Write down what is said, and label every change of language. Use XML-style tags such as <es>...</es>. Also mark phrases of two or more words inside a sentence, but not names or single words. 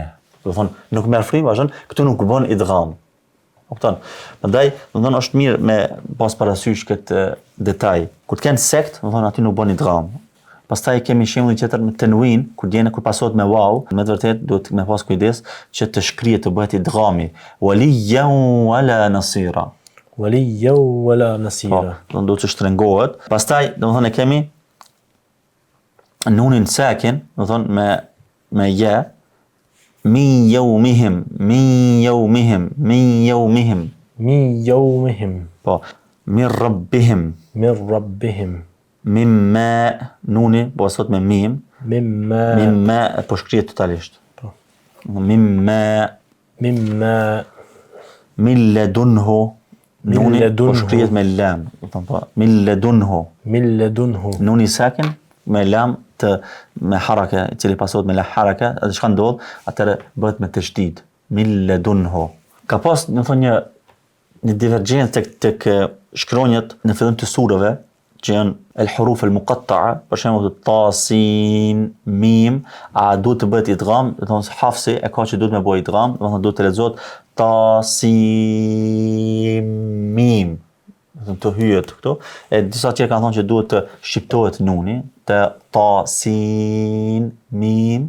<sq>Do të thonë nuk merr frym, vazhdon, këtu nuk bën idgham. Kupton? Prandaj, do të thonë është mirë me pas parasysh këtë detaj. Kur të kenë sekt, do të thonë aty nuk bën idgham. Pastaj kemi shembullin tjetër me tenwin, kur pasohet me waw, me të vërtetë duhet me pas kujdes që të shkrihet të bëhet idghami.</sq> <ar>وليا ولا نصيرا. وليا ولا نصيرا.</ar> <sq>Do duhet të shtrengohet. Pastaj, do të thonë kemi nunin sakin, do të thonë me ja.</sq> <ar>من يومهم من يومهم من يومهم. من يومهم.</ar> <sq>Po,</sq> <ar>من ربهم. من ربهم.</ar> <sq>Mimma, nuni, po sot me mim. Mimma, po shkrihet totalisht. Po.</sq> <ar>مما من لدنه.</ar> <sq>Nuni, po shkrihet me lam. Po,</sq> <ar>من لدنه.</ar> <sq>Nuni sakin, me lam me haraka, i cili pasohet me la haraka, edhe çka ndodh, atëherë bëhet me tashdid.</sq> <ar>من لدنه.</ar> <sq>Ka pas, do të thonë një divergjencë tek shkronjat në fillim të surave, që janë</sq> <ar>الحروف المقطعة,</ar> <sq>për shembull ta, sin, mim, a duhet të bëhet idgham, do të thonë Hafsi e ka që duhet me bëj idgham, do të thonë duhet të lexohet ta, sin, mim. Do të hyjet këtu. E disa tjerë kanë thonë që duhet të shqiptohet nuni, të ta, sin, mim.</sq>